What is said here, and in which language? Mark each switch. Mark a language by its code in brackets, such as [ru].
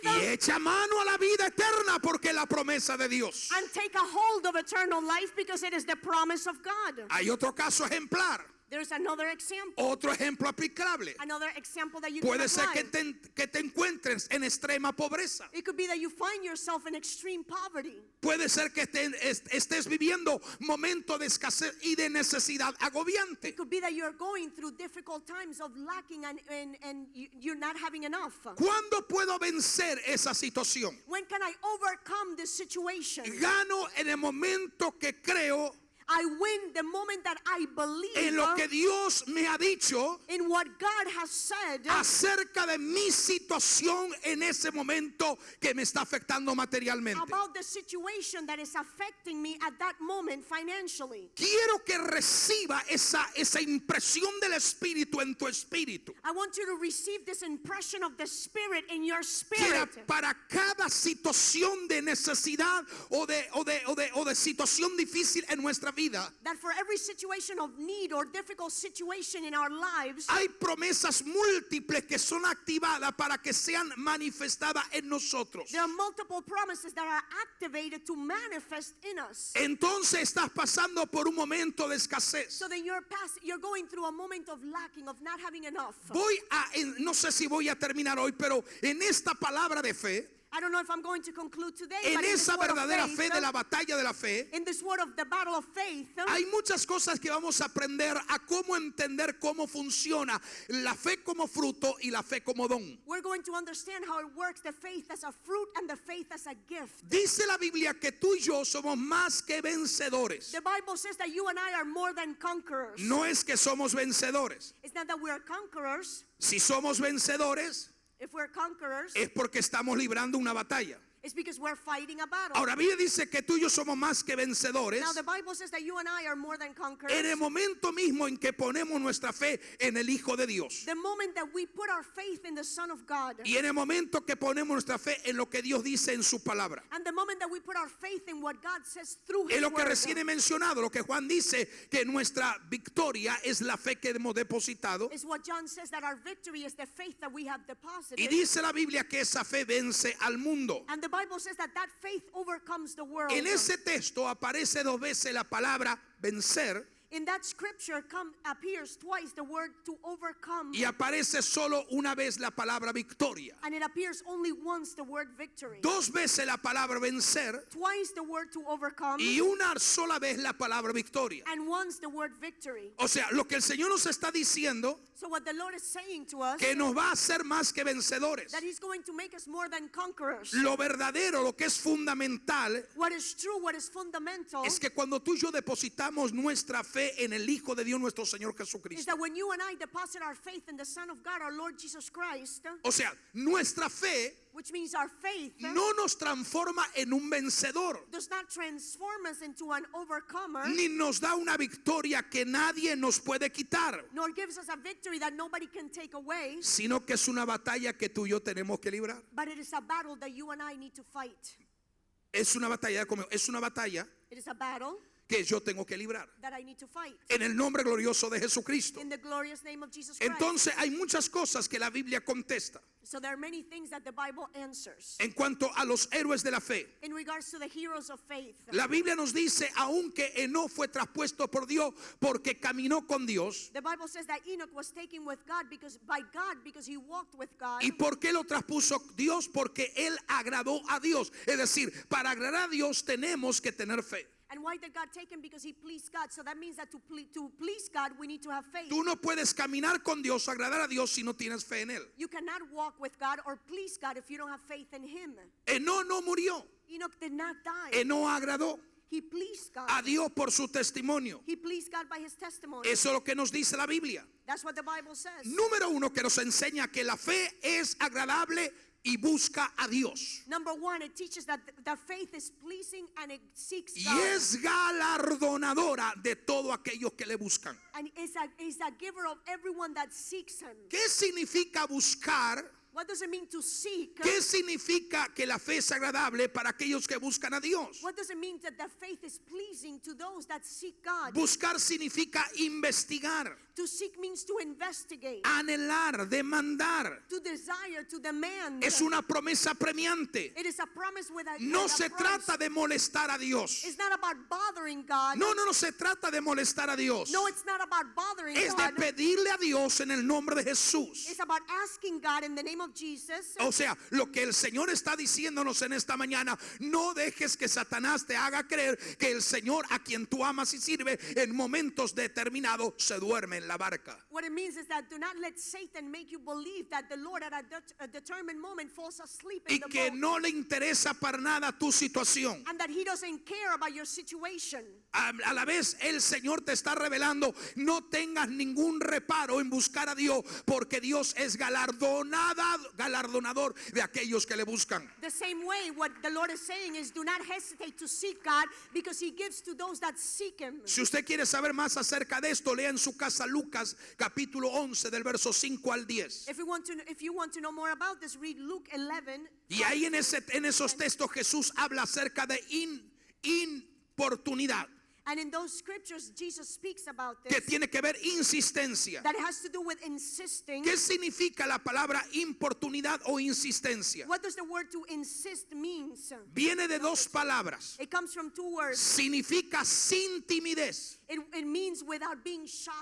[es] y echa mano a la vida eterna, porque es la promesa de Dios. [en] and take a hold of eternal life because it is the promise of God. [es] Hay otro caso ejemplar, [en] There's another example. [es] otro ejemplo aplicable. [en] Another example that you can [es] Puede ser [en] apply. [es] que te encuentres en extrema pobreza. [en] It could be that you find yourself in extreme poverty. [es] Puede ser que estés viviendo momentos de escasez y de necesidad agobiante. [en] It could be that you're going through difficult times of lacking and you're not having enough. [es] ¿Cuándo puedo vencer esa situación? [en] When can I overcome this situation? [es] Gano en el momento que creo [en] I win the moment that I believe [es] en lo que Dios me ha dicho [en] in what God has said [es] acerca de mi situación en ese momento que me está afectando materialmente. [en] about the situation that is affecting me at that moment financially. [es] Quiero que reciba esa impresión del Espíritu en tu espíritu. [en] I want you to receive this impression of the Spirit in your [es] Que [en] spirit. [es] para cada situación de necesidad o de situación difícil en nuestra vida, [en] That for every situation of need or difficult situation in our lives, [es] hay promesas múltiples que son activadas para que sean manifestadas en nosotros. [en] there are multiple promises that are activated to manifest in us. [es] Entonces estás pasando por un momento de escasez. [en] So then you're going through a moment of lacking, of not having enough. [es] No sé si voy a terminar hoy, pero en esta palabra de fe, [en] I don't know if I'm going to conclude today, [es] en [en] but in this [es] esa [en] word of [es] verdadera [en] faith, [es] fe de la batalla de la fe, [en] in this word of the battle of faith, [es] hay muchas cosas que vamos a aprender a cómo entender cómo funciona la fe como fruto y la fe como don. [en] we're going to understand how it works, the faith as a fruit and the faith as a gift. [es] Dice la Biblia que tú y yo somos más que vencedores. [en] The Bible says that you and I are more than conquerors. [es] No es que somos vencedores. [en] It's not that we are conquerors. [es] Si somos vencedores, [en] If we're conquerors, [es] es porque estamos librando una batalla. [en] it's because we're fighting a battle. [es] Ahora, Biblia dice que tú y yo somos más que vencedores [en] Now the Bible says that you and I are more than conquerors. [es] en el momento mismo en que ponemos nuestra fe en el Hijo de Dios. [en] The moment that we put our faith in the Son of God, [es] Y en el momento que ponemos nuestra fe en lo que Dios dice en su palabra. [en] and the moment that we put our faith in what God says through His [es] Es lo que [en] word. [es] recién he mencionado, lo que Juan dice, que nuestra victoria es la fe que hemos depositado. [en] Is what John says, that our victory is the faith that we have deposited. [es] Y dice la Biblia que esa fe vence al mundo. [en] And the Bible says that faith overcomes the world. [es] En ese texto aparece 2 veces la palabra vencer [en] In that scripture appears twice the word to overcome, [es] y aparece solo una vez la palabra victoria. [en] and it appears only once the word victory. [es] 2 veces la palabra vencer [en] Twice the word to overcome, [es] y una sola vez la palabra victoria. [en] and once the word victory. [es] O sea, lo que el Señor nos está diciendo, [en] So what the Lord is saying to us, [es] que nos va a hacer más que vencedores. [en] that He's going to make us more than conquerors. [es] Lo verdadero, lo que es fundamental, [en] What is true, what is fundamental, [es] es que cuando tú y yo depositamos nuestra fe en el Hijo de Dios, nuestro Señor [en] is [es] Jesucristo. [en] that when you and I deposit our faith in the Son of God, our Lord Jesus Christ, [es] O sea, nuestra fe [en] which means our faith [es] no nos transforma en un vencedor, [en] does not transform us into an overcomer, [es] ni nos da una victoria que nadie nos puede quitar, [en] nor gives us a victory that nobody can take away, [es] sino que es una batalla que tú y yo tenemos que librar. [en] but it is a battle that you and I need to fight. [es] Es una batalla, es una batalla [en] It is a battle [es] que yo tengo que librar [en] that I need to fight. [es] en el nombre glorioso de Jesucristo. [en] In the glorious name of Jesus Christ. [es] Entonces hay muchas cosas que la Biblia contesta [en] So there are many things that the Bible answers. [es] en cuanto a los héroes de la fe. [en] In regards to the heroes of faith. [es] La Biblia nos dice, aunque Enoc fue traspuesto por Dios porque caminó con Dios. [en] The Bible says that Enoch was taken with God because he walked with God. [es] ¿Y por qué lo traspuso Dios? Porque él agradó a Dios. Es decir, para agradar a Dios tenemos que tener fe. [en] And why did God take him? Because he pleased God. So that means that to please God, we need to have faith. [es] Tú no puedes caminar con Dios, agradar a Dios si no tienes fe en él. [en] You cannot walk with God or please God if you don't have faith in him. [es] Enoc no murió. [en] Enoch did not die. [es] Enoc agradó [en] He pleased God. [es] a Dios por su testimonio. [en] He pleased God by his testimony. [es] Eso es lo que nos dice la Biblia. [en] That's what the Bible says. [es] Número uno, que nos enseña que la fe es agradable y busca a Dios. [en] Number one, it teaches that faith is pleasing and it seeks [es] Y [en] God. [es] es galardonadora de todos aquellos que le buscan. [en] And is a giver of everyone that seeks him. [es] ¿Qué significa buscar? [en] What does it mean to seek? [es] ¿Qué significa que la fe es agradable para aquellos que buscan a Dios? [en] What does it mean that the faith is pleasing to those that seek God? [es] Buscar significa investigar, [en] To seek means to investigate, [es] anhelar, demandar. [en] to desire, to demand. [es] Es una promesa premiante. [en] It is a promise with a [es] No [en] with a [es] se [en] promise. [es] trata de molestar a Dios. [en] It's not about bothering God. [es] No se trata de molestar a Dios. [en] No, it's not about bothering [es] Es de [en] God. [es] pedirle a Dios en el nombre de Jesús. [en] It's about asking God in the name of Jesus. [es] O sea, lo que el Señor está diciéndonos en esta mañana, no dejes que Satanás te haga creer que el Señor a quien tú amas y sirves en momentos determinados se duerme en la barca. [en] What it means is that do not let Satan make you believe that the Lord at a determined moment falls asleep in [es] Y [en] the [es] que [en] boat. [es] no le interesa para nada tu situación. [en] And that he doesn't care about your situation. [es] A la vez el Señor te está revelando, no tengas ningún reparo en buscar a Dios, porque Dios es galardonador de aquellos que le buscan. [en] The same way, what the Lord is saying is do not hesitate to seek God because he gives to those that seek him. [es] Si usted quiere saber más acerca de esto, lea en su casa Lucas capítulo 11 del verso 5 al 10. [en] If you want to know more about this, read Luke 11. [es] Y ahí en esos textos Jesús habla acerca de importunidad, [en] And in those scriptures, Jesus speaks about [es] que [en] this. [es] tiene que ver insistencia. [en] That has to do with insisting. [es] ¿Qué significa la palabra importunidad o insistencia? [en] What does the word to insist means? [es] Viene de dos palabras. [en] It comes from two words. [es] Significa sin timidez. [en] It means without being shy.